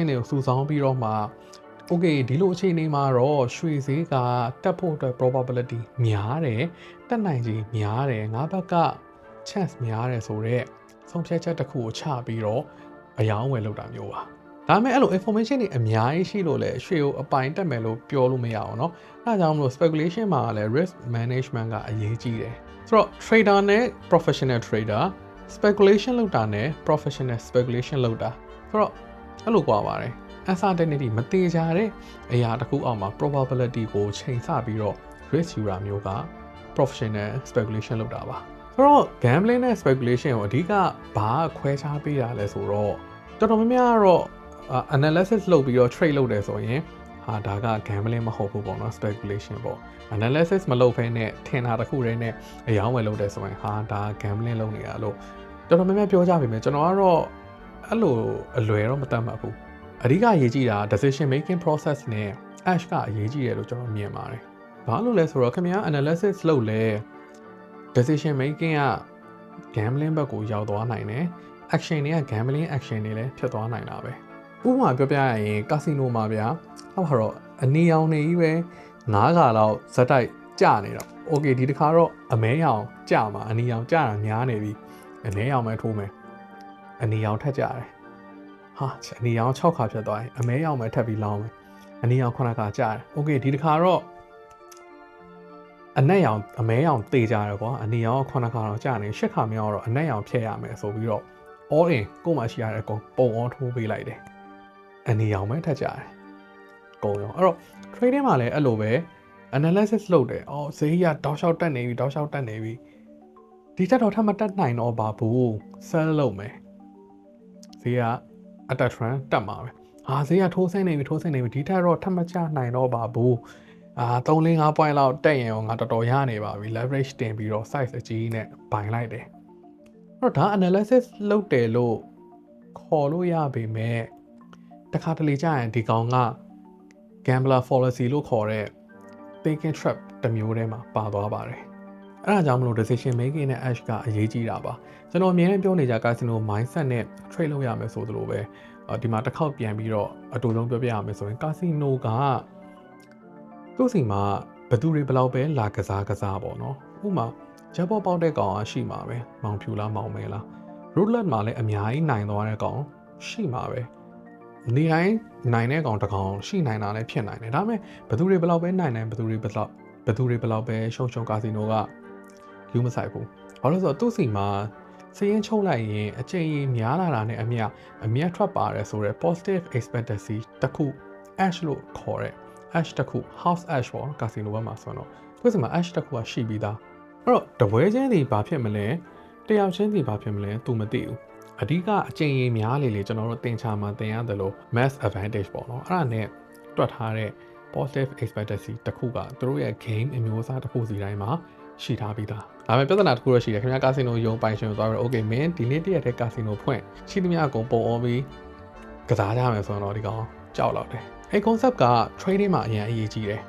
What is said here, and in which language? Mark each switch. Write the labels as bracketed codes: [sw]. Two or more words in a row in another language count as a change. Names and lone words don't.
[my] တွေကိုစုဆောင်းပြီးတော့မှ okay ဒီလိုအခြေအနေမှာတော့ရွှေဈေးကတက်ဖို့အတွက် probability များတယ်တက်နိုင်ခြေများတယ်ငါးဘက်က chance များတယ်ဆိုတော့ဆုံးဖြတ်ချက်တစ်ခုကိုချပြီးတော့အယောင်းဝယ်လုပ်တာမျိုးပါဒါပေမဲ့အဲ့လို information တွေအများ ကြီးရှိလို့လေရွှေကိုအပိုင်တက်မယ်လို့ပြောလို့မရအောင်เนาะအဲဒါကြောင့်မလို့ speculation မှာလည်း [en] risk management [my] ကအရေးကြီးတယ်ဆိုတော့ trader နဲ့ [en] professional trader [my] speculation လုပ်တာနဲ့ [en] professional speculation [my] လုပ်တာ ဆိုတော့အဲ့လိုကွာပါတယ် uncertainty မသေးကြတဲ့အရာတစ်ခုအောက်မှာ probability ကိုချိန်ဆပြီးတော့ risk ယူတာမျိုးက [en] professional speculation [my] လုပ်တာပါ ဆိုတော့ gambling နဲ့ speculation ကိုအဓိကဘာခွဲခြားပေးတာလဲဆိုတော့တော်တော်များများကတော့ analysis လုပ်ပြီးတော့ trade လုပ်တယ်ဆို ရင်ဒါက gambling မဟုတ်ဘူးပေါ့နော် speculation ပေါ့ analysis မလုပ်ဘဲနဲ့ထင်တာတစ်ခုတည်းနဲ့အယောင်းဝယ်လုပ်တယ်ဆိုရင်ဒါ gambling လုပ်နေတာလို့တော်တော်များများပြောကြပါမယ်ကျွန်တော်ကတော့အဲ့လိုအလွယ်တော့မတတ်မှတ်ဘူးအဓိကအရေးကြီးတာ [en] decision making process [my] နဲ့ ash ကအရေးကြီးတယ်လို့ကျွန်တော်မြင်ပါတယ်ဘာလို့လဲဆိုတော့ခင်ဗျား analysis လုပ်လဲ [en] decision making [my] က gambling ဘက်ကိုရောက်သွားနိုင်တယ် action တွေက [en] gambling action [my] တွေလည်းဖြစ်သွားနိုင်တာပဲဥပမာပြောပြရရင် casino မှာဗျာဟောပါတော့အနီရောင်နေကြီးပဲ9ခါလောက်ဇက်တိုက်ကျနေတော့ okay ဒီတစ်ခါတော့ အမဲရောင်ကျမှာအနီရောင်ကျတာများနေပြီအမဲရောင်ပဲထိုးမယ်အနီရောင်ထက်ကြတယ်ဟာအနီရောင်6ခါဖြစ်သွားရင်အမဲရောင်ပဲထပ်ပြီး လောင်းမယ်အနီရောင်9ခါကျတယ် okay ဒီတစ်ခါတော့အနက်ရောင်အမဲရောင်တေးကြတယ်ကွာအနီရောင်9ခါတော့ကျ နေ10ခါမြောက်တော့အနက်ရောင်ဖြည့်ရမယ်ဆိုပြီးတော့ [en] all in [my] ကိုမှရှိရတဲ့အကုန်ပုံအောင်ထိုးပေးလိုက်တယ်အနီရောင်ပဲထက်ကြတယ်ကုန်ရောအဲ့တော့ trading မှာလည်းအဲ့လိုပဲ analysis လုပ်တယ်အော်ဈေးကတောက်လျှောက်တက်နေပြီတောက်လျှောက်တက်နေပြီဒီတက်တော့ထပ်မတက်နိုင်တော့ပါဘူး sell လုပ်မယ်ဈေးကအတက် trend တက်မှာပဲဟာဈေးကထိုးဆင်းနေပြီဒီထက်တော့ထပ်မကျနိုင်တော့ပါဘူး 3-5 point လောက်တက်ရင်ရောငါတော်တော်ရနေပါပြီ leverage တင်ပြီးတော့ size အကြီးနဲ့ဘိုင်လိုက်တယ်အဲ့တော့ဒါ analysis လုပ်တယ်လို့ခေါ်လို့ရပေမဲ့တခါတလေကြာရင်ဒီကောင်က [en] gambler fallacy [my] လို့ခေါ်တဲ့ [en] thinking trap [my] တစ်မျိုးထဲမှာပါသွားပါတယ်အဲ့ဒါကြောင့်မလို့ [en] decision making [my] နဲ့ edge ကအရေးကြီးတာပါကျွန်တော်အမြဲတမ်းပြောနေကြ [en] casino mindset [my] နဲ့ trade လုပ်ရမယ်ဆိုသလိုပဲဒီမှာတစ်ခေါက်ပြန်ပြီးတော့အတူလုံးပြောပြရမယ်ဆိုရင် casino ကသူ့စီမှာဘသူတွေဘယ်လောက်ပဲလာကစားပေါ့နော်ဥပမာဂျက်ဘောပေါက်တဲ့ကောင်ရှိမှာပဲမောင်ဖြူလားမောင်မဲလား roulette မှာလည်းအများကြီးနိုင်သွားတဲ့ကောင်ရှိမှာပဲနေတိုင်းနိုင်တဲ့ကောင်တစ်ကောင်ရှိနိုင်တာလည်းဖြစ်နိုင်တယ်ဒါပေမဲ့ဘသူတွေဘယ်လောက်ပဲနိုင်ဘသူတွေဘယ်လောက်ပဲရှုံကာစီနိုကယူ မဆိုင်ဘူးဘာလို့ဆိုတော့သူ့စီမှာစရင်ချုပ်လိုက်ရင်အချိန်ကြီးများလာတာနဲ့အမြတ်ထွက်ပါတယ်ဆိုတော့ [en] positive expectancy [my] တစ်ခု ash လို့ခေါ်တဲ့ ash တစ်ခု [en] house ash [my] ပေါ့ကာစီနိုဘက်မှာဆိုတော့သူ့စီမှာ ash တစ်ခုကရှိပြီးသားအဲ့တော့တပွဲချင်းစီဘာဖြစ်မလဲတယောက်ချင်းစီဘာဖြစ်မလဲသူမသိဘူးအဓိကအချိန်ကြီးများလေကျွန်တော်တို့တင်ချာမှာတင်ရတယ်လို့ [en] mass advantage [my] ပေါ့နော်အဲ့ဒါနဲ့တွက်ထားတဲ့ [en] positive expectancy [my] တစ်ခုကသူတို့ရဲ့ game အမျိုးအစားတစ်ခုစီတိုင်းမှာရှိထားပြီးသားဒါပေမဲ့ပြဿနာတစ်ခုတော့ရှိတယ်ခင်ဗျာကာစီနိုရုံပိုင် ရှင်ကိုသွားပြီး okay မင်းဒီနေ့တရက်တည်းကာစီနိုဖွင့်ရှိသမျှအကုန်ပုံအောပြီးကစားကြမယ်ဆိုတော့ဒီကောင်ကြောက်လောက်တယ်အဲ့ concept က trading မှာအရင်အရေးကြီးတယ်